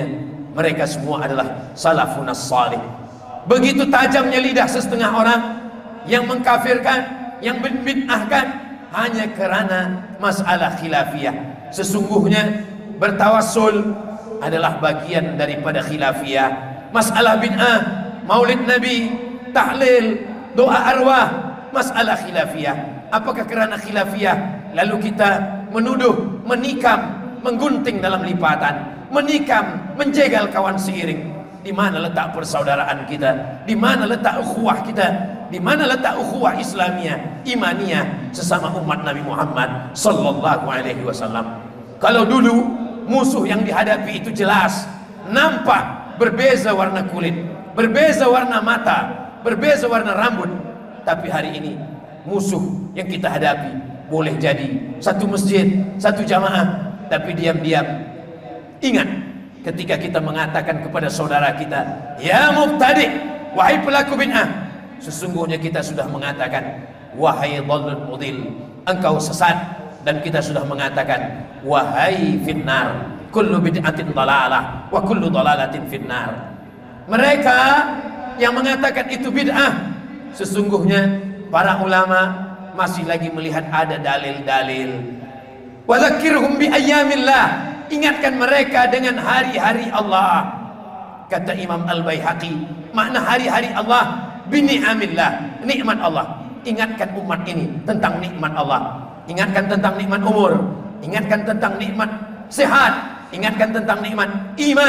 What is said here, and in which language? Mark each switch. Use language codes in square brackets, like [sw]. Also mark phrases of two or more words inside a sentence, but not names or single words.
[ms] Mereka semua adalah [ar] salafun as-salih. [ms] Begitu tajamnya lidah setengah orang yang mengkafirkan, yang membid'ahkan hanya karena masalah khilafiyah. Sesungguhnya bertawassul adalah bagian daripada khilafiyah. Masalah bid'ah, maulid Nabi, tahlil, doa arwah, masalah khilafiyah. Apakah kerana khilafiyah lalu kita menuduh, menikam, menggunting dalam lipatan, menikam, menjegal kawan seiring? Di mana letak persaudaraan kita? Di mana letak ukhuwah kita? Di mana letak ukhuwah Islamiyah, imaniyah sesama umat Nabi Muhammad [ar] sallallahu alaihi wasallam? [ms] Kalau dulu musuh yang dihadapi itu jelas, nampak, berbeza warna kulit, berbeza warna mata, berbeza warna rambut. Tapi hari ini musuh yang kita hadapi boleh jadi satu masjid, satu jamaah, tapi diam-diam ingat ketika kita mengatakan kepada saudara kita, [ar] ya mubtadi', [ms] wahai pelaku bid'ah, sesungguhnya kita sudah mengatakan, wahai [ar] dhallul mudil, [ms] engkau sesat. Dan kita sudah mengatakan, wahai finnar, [ar] kullu bid'atin dhalalah wa kullu dhalalatin finnar. [ms] Mereka yang mengatakan itu bid'ah, sesungguhnya para ulama masih lagi melihat ada dalil-dalil. [ar] Wa dzakirhum bi ayyamillah, [ms] ingatkan mereka dengan hari-hari Allah. Kata Imam Al-Baihaqi, makna hari-hari Allah [ar] bi ni'amillah, [ms] nikmat Allah. Ingatkan umat ini tentang nikmat Allah. Ingatkan tentang nikmat umur, ingatkan tentang nikmat sehat, ingatkan tentang nikmat iman.